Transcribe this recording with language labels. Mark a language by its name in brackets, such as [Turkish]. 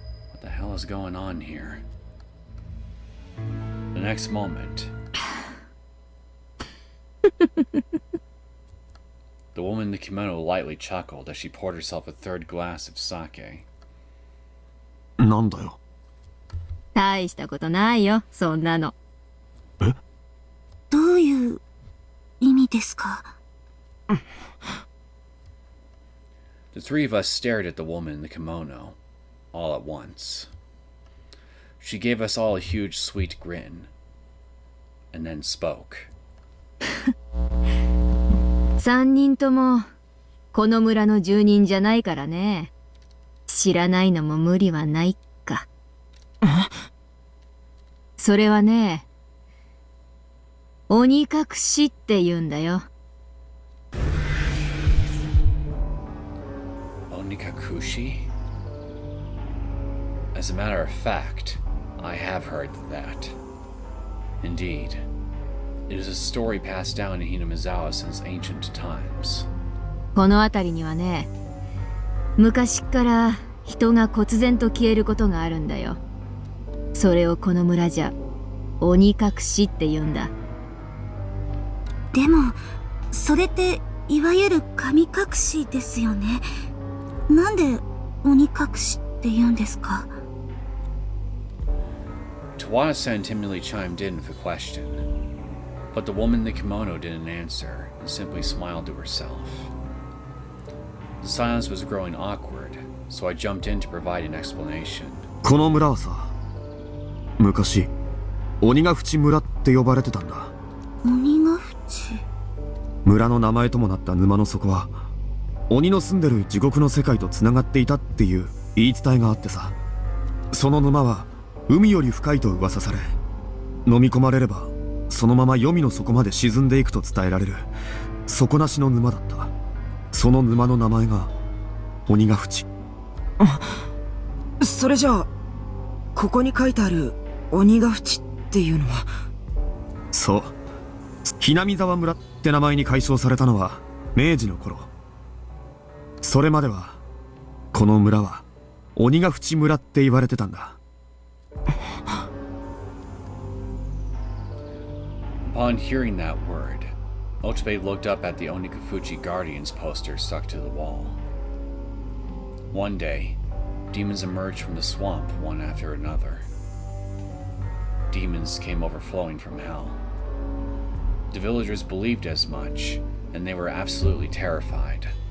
[English] What the hell is going on here? The next moment, the woman in the kimono lightly chuckled as she poured herself a third glass of sake. [Japanese] なんだよ。大したことないよ、そんなの。え？どういう意味ですか？ [English] The three of us stared at the woman in the kimono, all at once. She gave us all a huge sweet grin, and then spoke. [Japanese] 3人ともこの村の住人じゃないからね。知らないのも無理はないか。それはね、鬼隠しって言うんだよ。 [English] Onikakushi? As a matter of fact, I have heard that. Indeed, it is a story passed down in Hinamizawa since ancient times. [Japanese] この辺りにはね、昔から人が忽然と消えることがあるんだよ。それをこの村じゃ鬼隠しって言うんだ。でもそれっていわゆる神隠しですよね。なんで鬼隠しって言うんですか？ [English] Towada-san timidly chimed in with a question, but the woman in the kimono didn't answer and simply smiled to herself. The silence was growing awkward, so I jumped in to provide an explanation. [Japanese] この村はさ、昔鬼ヶ淵村って呼ばれてたんだ。鬼ヶ淵？村の名前ともなった沼の底は鬼の住んでる地獄の世界とつながっていたっていう言い伝えがあってさ、その沼は海より深いと噂され、飲み込まれればそのまま黄泉の底まで沈んでいくと伝えられる底なしの沼だった。その沼の名前が鬼ヶ淵。それじゃあここに書いてある鬼ヶ淵っていうのは？そう、hinamizawa村って名前に改称されたのは明治の頃。それまではこの村は鬼ヶ淵村って言われてたんだ。 [English] Upon hearing that word, Otobe looked up at the Onikafuchi Guardians poster stuck to the wall. One day, demons emerged from the swamp one after another. Demons came overflowing from hell. The villagers believed as much, and they were absolutely terrified.